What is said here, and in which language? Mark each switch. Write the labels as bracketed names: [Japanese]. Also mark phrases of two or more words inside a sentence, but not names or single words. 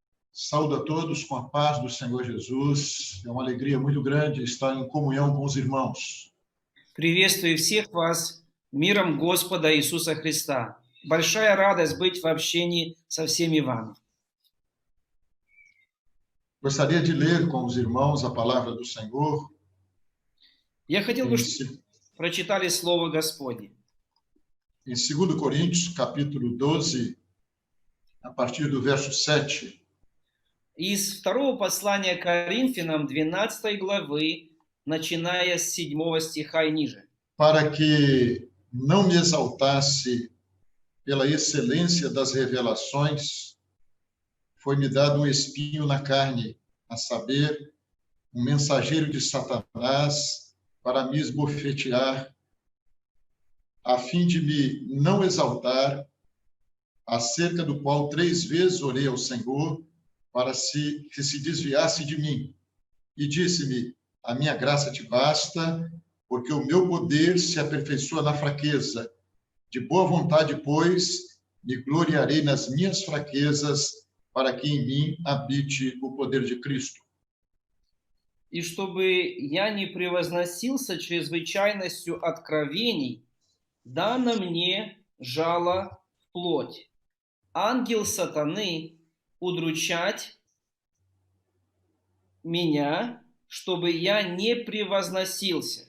[Portuguese] Saúdo a todos com a paz do Senhor Jesus. É uma alegria muito grande estar em comunhão com os irmãos. [Russian] Приветствую всех вас миром Господа Иисуса Христа. Большая радость быть в общении со всеми вами. [Portuguese] Gostaria de ler com os irmãos a palavra do Senhor. [Russian] Я хотел бы, [Portuguese] Em, [Russian] чтобы прочитали Слово Господне. [Portuguese] em 2 Coríntios, capítulo 12, a partir do verso 7. [Russian] Из второго послания к Коринфянам 12 главы, начиная с 7 стиха и ниже. [Portuguese] Para que não me exaltasse pela excelência das revelações, foi-me dado um espinho na carne, a saber, um mensageiro de Satanás para me esbofetear, a fim de me não exaltar, acerca do qual 3 vezes orei ao Senhor, para que se desviasse de mim. E disse-me, a minha graça te basta, porque o meu poder se aperfeiçoa na fraqueza. De boa vontade, pois, me gloriarei nas minhas fraquezas, para que em mim habite o poder de Cristo. [Russian] И чтобы я не превозносился чрезвычайностью откровений, дано мне жало в плоть. Ангел сатаны удручать меня, чтобы я не превозносился.